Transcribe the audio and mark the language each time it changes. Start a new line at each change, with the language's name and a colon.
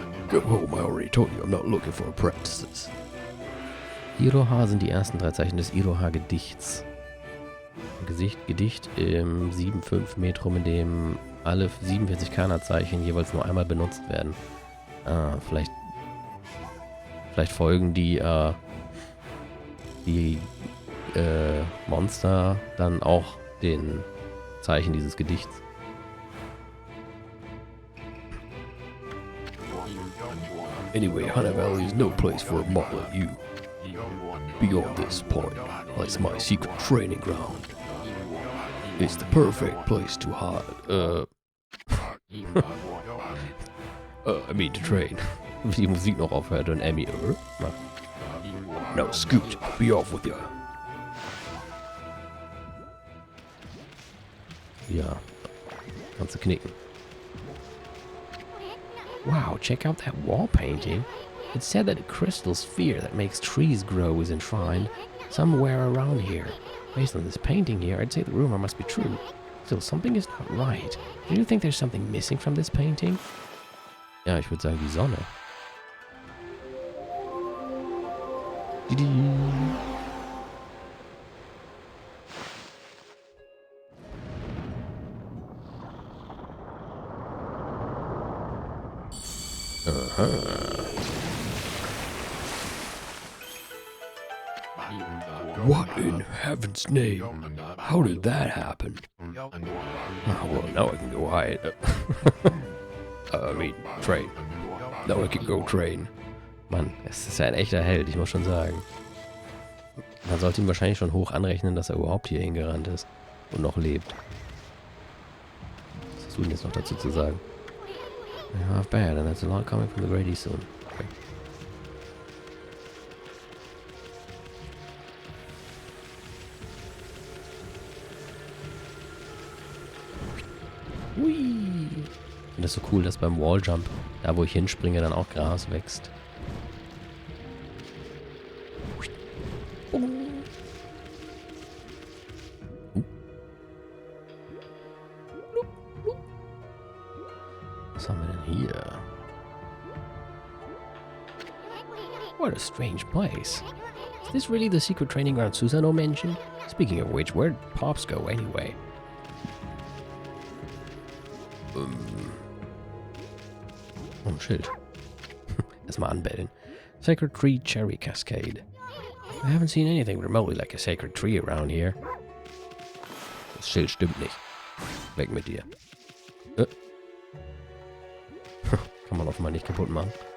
English: Go home, I already told you I'm not looking for apprentices.
German: Iroha sind die ersten 3 Zeichen des Iroha-Gedichts. Gedicht im 7-5 Metrum, in dem alle 47 Kana-Zeichen jeweils nur einmal benutzt werden. Vielleicht folgen die Monster dann auch den Zeichen dieses Gedichts.
English: Anyway, Hunter Valley is no place for a model like you. Beyond this point lies my secret training ground. It's the perfect place to hide. I mean to train.
German: Wie die Musik noch aufhört und Emmy.
English: Now scoot, be off with you.
German: Ja, kannst du knicken.
English: Wow, check out that wall painting. It's said that a crystal sphere that makes trees grow is enshrined somewhere around here. Based on this painting here, I'd say the rumor must be true. Still, something is not right. Do you think there's something missing from this painting?
German: Ja, ich würde sagen die Sonne.
English: What in heaven's name? How did that happen? Oh, well, now I can go hide. Train. Now I can go train.
German: Mann, es ist ja ein echter Held, ich muss schon sagen. Man sollte ihm wahrscheinlich schon hoch anrechnen, dass er überhaupt hier hingerannt ist und noch lebt. Was hast du denn jetzt noch dazu zu sagen?
English: Half bad, and that's a lot coming from the Grady soon. Okay. Hui.
German: Ich finde das so cool, dass beim Walljump, da wo ich hinspringe, dann auch Gras wächst. Was haben wir denn hier?
English: What a strange place. Is this really the secret training ground Susano mentioned? Speaking of which, where'd Pops go anyway?
German: Oh, ein Schild. Erstmal anbellen.
English: Sacred Tree Cherry Cascade. I haven't seen anything remotely like a sacred tree around here.
German: Das Schild stimmt nicht. Weg mit dir. Kann man offenbar nicht kaputt machen.